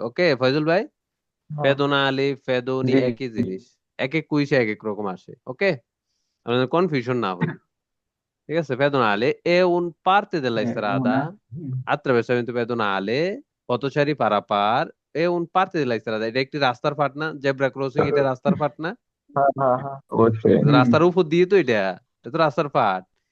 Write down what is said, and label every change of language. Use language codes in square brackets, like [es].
[bn] ওকে ফয়জুল ভাই, পেদোনালি পেদোনি একই জিনিস, এক এক কুইজে এক এক রকম আসে। ওকে, আপনাদের কনফিউশন না হয়, ঠিক আছে? [it] Pedonale è un parte della strada, attraversamento pedonale, [bn] পথচারী পারাপার, [it] è un parte della strada, [bn] এটা একটি রাস্তার পার্ট না? জেব্রা ক্রসিং এটা রাস্তার পার্ট না? রাস্তার উপর দিয়ে তো এটা তো রাস্তার পার্ট।